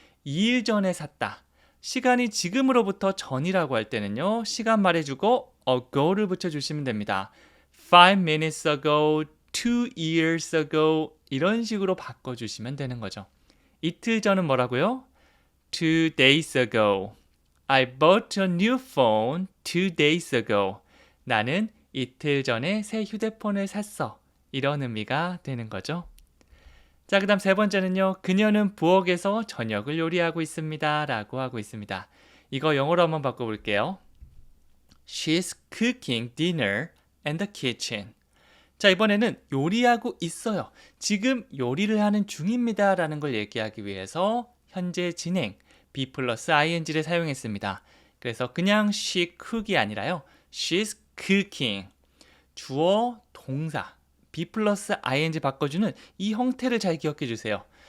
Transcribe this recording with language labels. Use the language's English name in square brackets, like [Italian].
[Korean] 2일 전에 샀다. 시간이 지금으로부터 전이라고 할 때는요. 시간 말해주고 ago를 붙여주시면 됩니다. [English] 5 minutes ago, 2 years ago [Korean] 이런 식으로 바꿔주시면 되는 거죠. 이틀 전은 뭐라고요? [English] 2 days ago. I bought a new phone 2 days ago. [Korean] 나는 이틀 전에 새 휴대폰을 샀어. 이런 의미가 되는 거죠. 자, 그 다음 세 번째는요. 그녀는 부엌에서 저녁을 요리하고 있습니다. 라고 하고 있습니다. 이거 영어로 한번 바꿔볼게요. [English] She's cooking dinner in the kitchen. [Korean] 자, 이번에는 요리하고 있어요. 지금 요리를 하는 중입니다. 라는 걸 얘기하기 위해서 현재 진행 be 플러스 ing를 사용했습니다. 그래서 그냥 [English] she cook [Korean] 이 아니라요. [English] She's cooking. [Korean] 주어, 동사, be 플러스 ing 바꿔주는 이 형태를 잘 기억해 주세요.